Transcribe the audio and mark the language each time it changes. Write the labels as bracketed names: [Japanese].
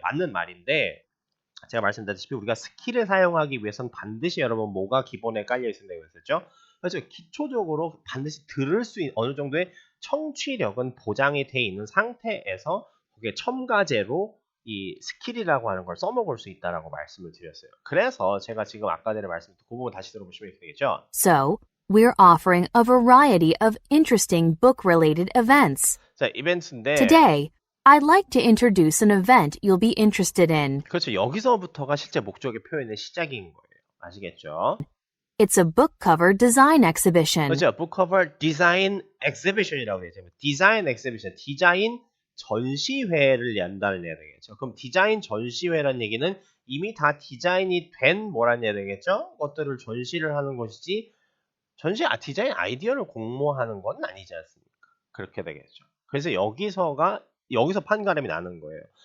[Korean] 맞는 말인데, 제가 말씀드렸다시피 우리가 스킬을 사용하기 위해서는 반드시 여러분 뭐가 기본에 깔려 있어야 되겠죠? 그래서 기초적으로 반드시 들을 수 있는 어느 정도의 청취력은 보장이 돼 있는 상태에서 그게 첨가제로 이 스킬이라고 하는 걸 써먹을 수 있다라고 말씀을 드렸어요. 그래서 제가 지금 아까 전에 말씀드린 그 부분 다시 들어보시면 이렇게 되겠죠? [English] So, we're offering a variety of interesting book-related events. [Korean] 자, 이벤트인데 [English] Today, I'd like to introduce an event you'll be interested in. [Korean] 그렇죠. 여기서부터가 실제 목적의 표현의 시작인 거예요. 아시겠죠? [English] It's a book cover design exhibition. [Korean] 그렇죠. [English] book cover design exhibition [Korean] 이라고 되어 있죠. 디자인 엑스비션, 디자인 전시회를 연다는 얘기가 되겠죠. 그럼 디자인 전시회라는 얘기는 이미 다 디자인이 된 뭐라는 얘기가 되겠죠? 것들을 전시를 하는 것이지 디자인 아이디어를 공모하는 건 아니지 않습니까? 그렇게 되겠죠. 그래서 여기서 판가름이 나는 거예요.